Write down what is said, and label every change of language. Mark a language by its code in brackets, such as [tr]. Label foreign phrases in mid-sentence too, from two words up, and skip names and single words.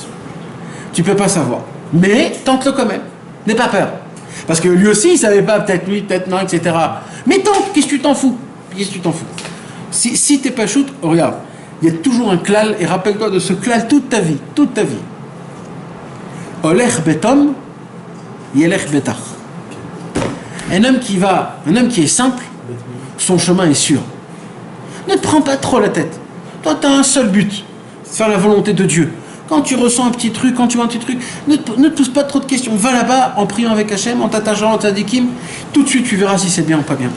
[fr] Tu peux pas savoir. Mais tente-le quand même. N'aie pas peur. Parce que lui aussi, il savait pas, peut-être lui, peut-être non, etc. Mais tente, qu'est-ce que tu t'en fous? Qu'est-ce que tu t'en fous? Si t'es pas shoot, regarde, il y a toujours un klal, et rappelle-toi de ce klal toute ta vie. Toute ta vie. [he] הולך בתום, ילך בטח. [fr] Un homme qui est simple, son chemin est sûr. Ne te prends pas trop la tête. Toi, tu as un seul but, faire la volonté de Dieu. Quand tu ressens un petit truc, quand tu vois un petit truc, ne te pose pas trop de questions. Va là-bas en priant avec Hachem, en t'attachant à Tzadikim. Tout de suite, tu verras si c'est bien ou pas bien.